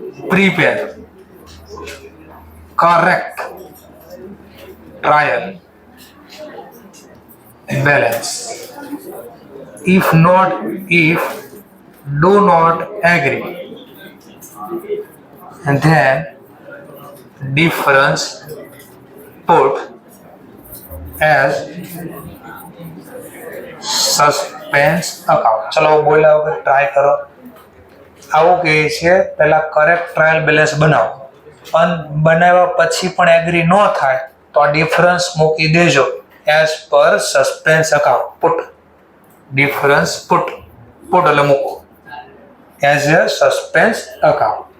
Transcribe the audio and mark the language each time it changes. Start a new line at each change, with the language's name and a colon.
English: Prepare, correct, trial, balance. If not, if do not agree, and then difference put as suspense account.
Gujarati: ચલો બોલ્યા વગર try કરો. આવું કહે છે પહેલા કરેક્ટ ટ્રાયલ બેલેન્સ બનાવો, પણ બનાવ્યા પછી પણ એગ્રી ન થાય તો આ ડિફરન્સ મૂકી દેજો
English: As પર suspense account. Put difference put
Gujarati: એટલે મૂકો
English: As a suspense account.